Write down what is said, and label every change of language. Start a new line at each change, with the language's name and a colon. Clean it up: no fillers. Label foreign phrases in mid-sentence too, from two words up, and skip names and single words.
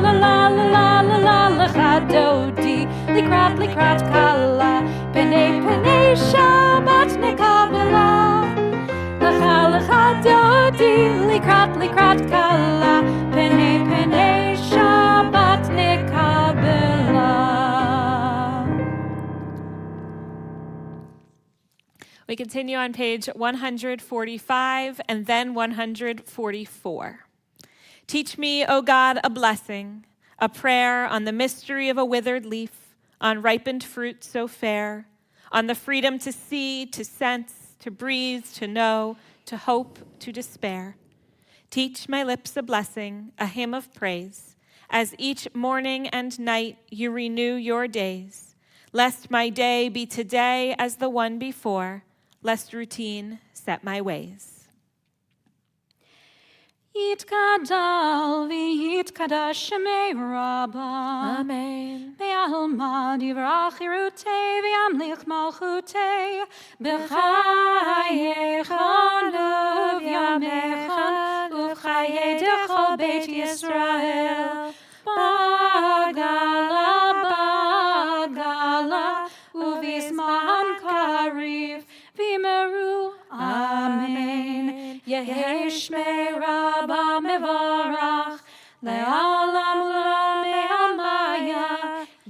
Hebrew: לה לה לה לה לה לה לכה דודי לקראת כלה. פני שבת נקבלה. לכה לכה דודי לקראת כלה. פני שבת נקבלה.
English: We continue on page 145 and then 144. Teach me, O God, a blessing, a prayer on the mystery of a withered leaf, on ripened fruit so fair, on the freedom to see, to sense, to breathe, to know, to hope, to despair. Teach my lips a blessing, a hymn of praise, as each morning and night you renew your days, lest my day be today as the one before, lest routine set my ways.
Aramaic: יתגדל ויתקדש שמיה רבא. Amen. בעלמא די ברא כרעותה וימליך מלכותה. בחייכון וביומיכון ובחיי דכל בית ישראל. בעגלא ובזמן קריב ואמרו. Amen. יהא שמיה רבא מברך לעלם ולעלמי עלמיא